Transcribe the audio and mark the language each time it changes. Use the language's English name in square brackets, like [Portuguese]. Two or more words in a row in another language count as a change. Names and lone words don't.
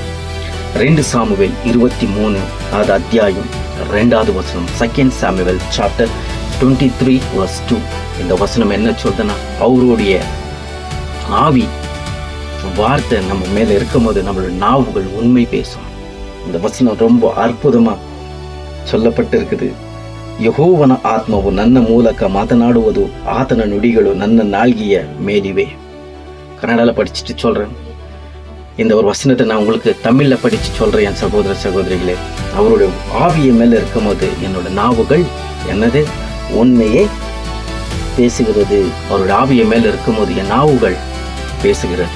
[Tamil] 2 சாமுவேல் 23 அத்தியாயம் 2 வசனம், 2 சாமுவேல் சாப்டர் 23 verse 2. இந்த வசனம் என்ன சொல்றதுன்னா, அவருடைய ஆவி வார்த்தை நம்ம மேலே இருக்கும் போது நம்மளுடைய நாவுகள் உண்மை பேசும். இந்த வசனம் ரொம்ப அற்புதமா சொல்லப்பட்டிருக்குது. [Kannada] ಯೆಹೋವನ ಆತ್ಮವು ನನ್ನ ಮೂಲಕ ಮಾತನಾಡುವುದು, ಆತನ ನುಡಿಗಳು ನನ್ನ ನಾಲ್ಗೆಯ ಮೇಲಿವೆ. [Tamil] கன்னடாவில் படிச்சுட்டு சொல்கிறேன். இந்த ஒரு வசனத்தை நான் உங்களுக்கு தமிழில் படித்து சொல்கிறேன். என் சகோதர சகோதரிகளே, அவருடைய ஆவிய மேலே இருக்கும் போது என்னோட நாவுகள் என்னது உண்மையே பேசுகிறது. அவருடைய ஆவிய மேலே இருக்கும் போது என் நாவுகள் பேசுகிறது.